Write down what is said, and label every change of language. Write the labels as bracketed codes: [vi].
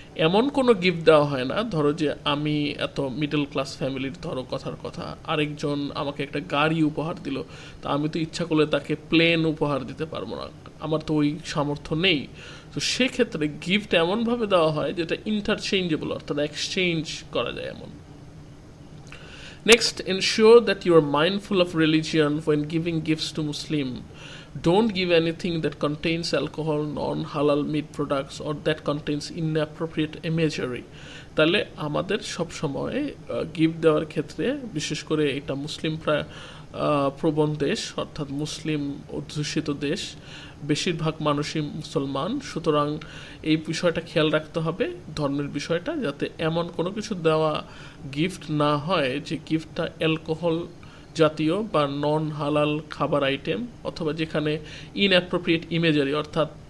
[bn] এমন কোনো গিফট দেওয়া হয় না, ধরো যে আমি এত মিডল ক্লাস ফ্যামিলির, ধরো কথার কথা আরেকজন আমাকে একটা গাড়ি উপহার দিল, তা আমি তো ইচ্ছা করলে তাকে প্লেন উপহার দিতে পারবো না, আমার তো ওই সামর্থ্য নেই। তো সেক্ষেত্রে গিফট এমনভাবে দেওয়া হয় যেটা ইন্টারচেঞ্জেবল, অর্থাৎ এক্সচেঞ্জ করা যায় এমন। [en] Next, ensure that you are mindful of religion when giving gifts to Muslim. Don't give anything that contains alcohol, non-halal meat products, or that contains inappropriate imagery. [bn] তাহলে আমাদের সবসময় গিফট দেওয়ার ক্ষেত্রে, বিশেষ করে এটা মুসলিম প্রবণ দেশ, অর্থাৎ মুসলিম অধ্যুষিত দেশ, বেশিরভাগ মানুষই মুসলমান, সুতরাং এই বিষয়টা খেয়াল রাখতে হবে, ধর্মের বিষয়টা, যাতে এমন কোনো কিছু দেওয়া গিফট না হয় যে গিফটটা অ্যালকোহল জাতীয় বা নন হালাল খাবার আইটেম, অথবা যেখানে ইনঅ্যাপ্রোপ্রিয়েট ইমেজারি, অর্থাৎ